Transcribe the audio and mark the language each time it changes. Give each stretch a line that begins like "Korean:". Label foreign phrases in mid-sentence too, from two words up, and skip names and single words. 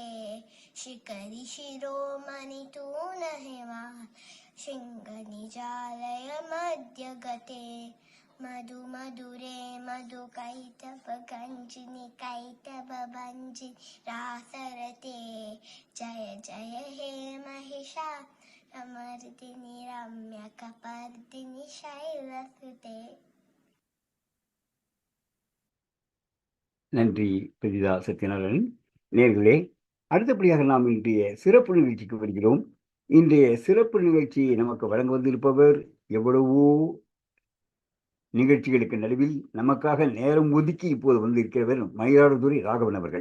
Sanskrit: शिखरि शिरोमणि तून हेमा शृङ्गनिजालय मध्यगते मधु मधुरे मधु कैटभगञ्जिनि कैटभभञ्जिनि रासरते जय जय हे महिषासुरमर्दिनि रम्यकपर्दिनि शैलसुते
Tamil: நன்றி பிரதிதா சத்யநாராயணன். நேர்களே, அடுத்தபடியாக நாம் இன்றைய சிறப்பு நிகழ்ச்சிக்கு வருகிறோம். இன்றைய சிறப்பு நிகழ்ச்சியை நமக்கு வழங்க வந்திருப்பவர் எவ்வளவோ நிகழ்ச்சிகளுக்கு நடுவில் நமக்காக நேரம் ஒதுக்கி இப்போது வந்திருக்கிறவர் மயிலாடுதுறை ராகவன் அவர்கள்.